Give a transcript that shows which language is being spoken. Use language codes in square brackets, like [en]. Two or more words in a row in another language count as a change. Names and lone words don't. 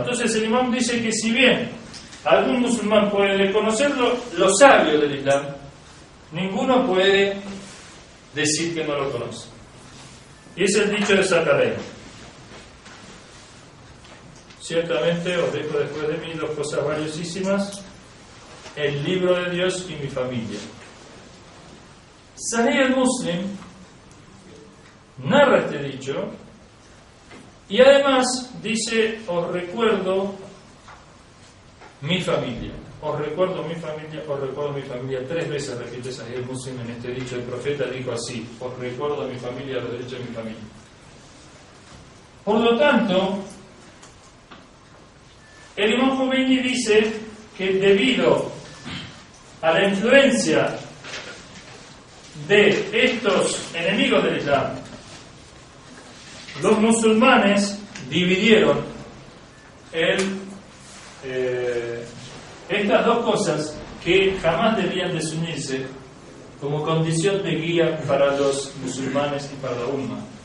[es] Entonces el imam dice que si bien algún musulmán puede conocerlo, los sabios del Islam, ninguno puede decir que no lo conoce. Y es el dicho de Zacarías: ciertamente os dejo después de mí dos cosas valiosísimas, el libro de Dios y mi familia. Sahih al-Muslim narra este dicho y además dice: os recuerdo mi familia, os recuerdo mi familia, os recuerdo mi familia. 3 veces repite Sahih al-Muslim en este dicho. El profeta dijo así: os recuerdo a mi familia, los derechos de mi familia. Por lo tanto, el Imam Khomeini dice que debido a la influencia de estos enemigos del Islam, los musulmanes dividieron estas dos cosas que jamás debían desunirse como condición de guía para los musulmanes y para la umma.